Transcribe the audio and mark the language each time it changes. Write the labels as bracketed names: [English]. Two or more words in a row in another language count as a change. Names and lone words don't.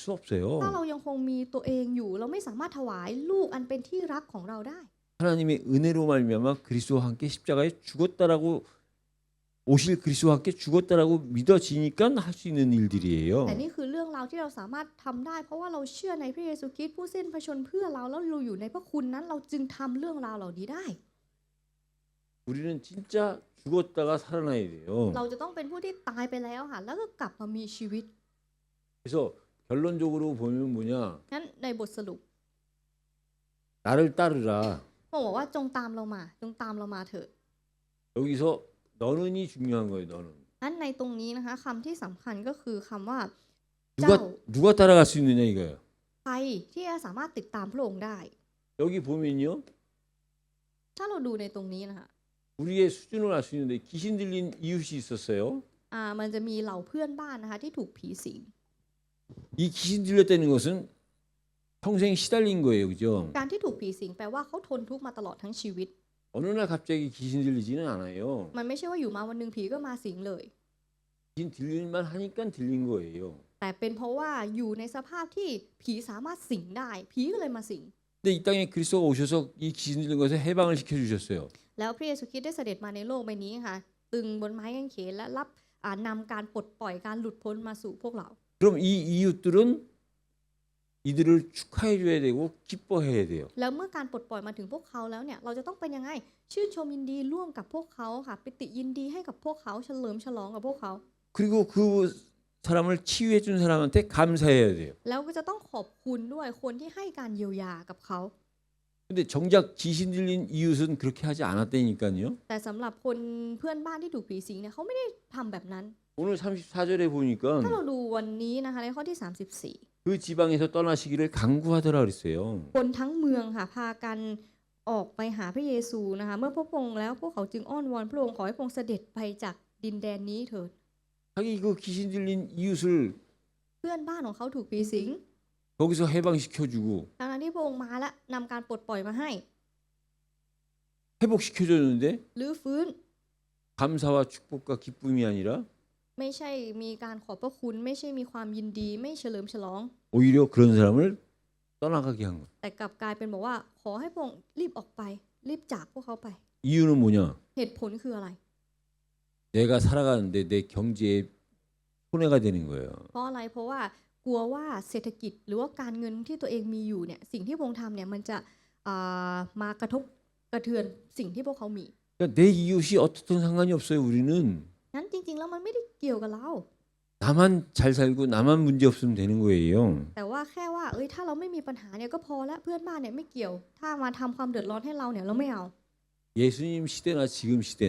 [Thai] ถ้า [Korean] 없어요. [Thai] เรายังคงมีตัวเองอยู่เราไม่สามารถถวายลูกอันเป็นที่รักของเราได้ [Korean] 하나님의 은혜로 말미암아 그리스도와 함께 십자가에 죽었다라고 오실 그리스도와 함께 죽었다라고 믿어지니까 할 수 있는 일들이에요. [Thai] แต่นี่คือเรื่องราวที่เราสามารถทำได้ เพราะว่าเราเชื่อในพระเยซูคริสต์ผู้สิ้นพระชนม์เพื่อเราแล้วเราอยู่ในพระคุณนั้นเราจึงทำเรื่องราวเหล่านี้ได้ [Korean] 우리는 진짜 죽었다가 살아나야 돼요. [Thai] เราจะต้องเป็นผู้ที่ตายไปแล้วค่ะแล้วก็กลับมามีชีวิต [Korean] 그래서 결론적으로 보면 뭐냐? [Thai] งั้นในบทสรุป [Korean] 나를 따르라. [Thai] พระองค์บอกว่าจงตามเรามาจงตามเรามาเถิด [Korean] 여기서 너는이 중요한 거예요. 너는. [Thai] นั้นในตรงนี้นะคะคำที่สำคัญก็คือคำว่า [Korean] 누가 따라갈 수 있느냐 이거예요. [Thai] ใครที่จะสามารถติดตามพระองค์ได้ [Korean] 여기 보면요. [Thai] ถ้าเราดูในตรงนี้นะคะ [Korean] 우리의 수준을 알 수 있는데 귀신 들린 이웃이 있었어요. [Thai] มันจะมีเหล่าเพื่อนบ้านนะคะที่ถูกผีสิง [Korean] 이 귀신 들렸다는 것은 평생 시달린 거예요. 그죠? [Thai] การที่ถูกผีสิงแปลว่าเขาทนทุกข์มาตลอดทั้งชีวิต [Korean] 어느 날 갑자기 귀신 들리지는 않아요. [Thai] มันไม่ใช่ว่าอยู่มาวันหนึ่งผีก็มาสิงเลย [Korean] 귀신 들릴만 하니까 들린 거예요. [Thai] แต่เป็นเพราะว่าอยู่ในสภาพที่ผีสามารถสิงได้ผีก็เลยมาสิง [Korean] 근데 이 땅에 그리스도가 오셔서 이 귀신 들린 것에 해방을 시켜 주셨어요. [Thai] แล้วพระเยซูคริสต์ได้เสด็จมาในโลกใบนี้ค่ะตึงบนไม้กางเขนและรับนำการปลดปล่อยการหลุดพ้นมาสู่พวกเรา [Korean] 그럼 이 이웃들은 이들을 축하해 줘야 되고 기뻐해야 돼요. [Thai] แล้วเมื่อการปลดปล่อยมาถึงพวกเขาแล้วเนี่ยเราจะต้องเป็นยังไงชื่นชมยินดีร่วมกับพวกเขาค่ะปิติยินดีให้กับพวกเขาเฉลิมฉลองกับพวกเขา [Korean] 그리고 그 사람을 치유해 준 사람한테 감사해야 돼요. [Thai] แล้วก็จะต้องขอบคุณด้วยคนที่ให้การเยียวยากับเขา [Korean] 근데 정작 귀신 들린 이웃은 그렇게 하지 않았다니까요. [Thai] แต่สำหรับคนเพื่อนบ้านที่ถูกผีสิงเนี่ยเขาไม่ได้ทำแบบนั้น [Korean] 오늘 34절에 보니까 [Thai] ถ้าเราดูวันนี้นะคะในข้อที่ 34 [Korean] 그 지방에서 떠나시기를 강구하더라 그랬어요. [Thai] คนทั้งเมืองค่ะพากันออกไปหาพระเยซูนะคะเมื่อพระองค์แล้วพวกเขาจึงอ้อนวอนพระองค์ขอให้พระองค์เสด็จไปจากดินแดนนี้เถิด [Korean] 자기 그 귀신 들린 이웃을 [Thai] เพื่อนบ้านของเขาถูกผีสิง [Korean] 거기서 해방시켜주고 [Thai] ดังนั้นที่พระองค์มาและนำการปลดปล่อยมาให้ [Korean] 회복시켜줬는데 [Thai] หรือฟื้น [Korean] 감사와 축복과 기쁨이 아니라 [Thai] ไม่ใช่มีการขอบพระคุณไม่ใช่มีความยินดีไม่เฉลิมฉลอง [Korean] 오히려 그런 사람을 떠나가게 한 거예요. [Thai] แต่กลับกลายเป็นบอกว่าขอให้พระองค์รีบออกไปรีบจากพวกเขาไป [Korean] 이유는 뭐냐? [Thai] เหตุผลคืออะไร [Korean] 내가 살아가는데 내 경제에 손해가 되는 거예요. [Thai] เพราะอะไรเพราะว่ากลัวว่าเศรษฐกิจหรือว่าการเงินที่ตัวเองมีอยู่เนี่ยสิ่งที่พระองค์ทำเนี่ยมันจะมากระทบกระเทือนสิ่งที่พวกเขามี [Korean] 그러니까 내 이웃이 어떻든 상관이 없어요. 우리는 [Thai] งั้นจริงๆแล้วมันไม่ได้เกี่ยวกับเรา [Korean] 나만 잘 살고 나만 문제 없으면 되는 거예요. [Thai] แต่ว่าแค่ว่าถ้าเราไม่มีปัญหาเนี่ยก็พอแล้วเพื่อนบ้านเนี่ยไม่เกี่ยว ถ้ามาทำความเดือดร้อนให้เราเนี่ยเราไม่เอา [Korean] 예수님 시대나 지금 시대나